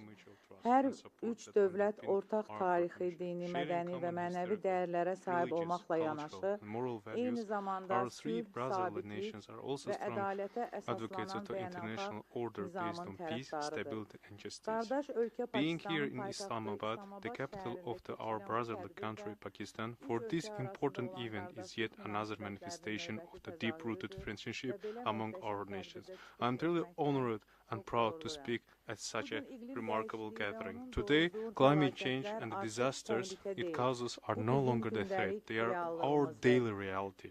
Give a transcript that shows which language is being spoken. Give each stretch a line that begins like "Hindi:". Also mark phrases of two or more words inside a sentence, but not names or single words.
Azerbaijani: Hər üç dövlət ortaq tarixi, dini, mədəni və mənəvi dəyərlərə sahib olmaqla yanaşı, eyni zamanda sülh, sabitlik və ədalətə əsaslanan beynəlxalq nizamın tərəfdarıdır. Qardaş ölkə Pakistanın
English: Islamabad, the capital of our brotherly country, Pakistan, for this important event is yet another manifestation of the deep-rooted friendship among our nations. I am truly honored and proud to speak at such a remarkable gathering. Today, climate change and the disasters it causes are no longer the threat, they are our daily reality.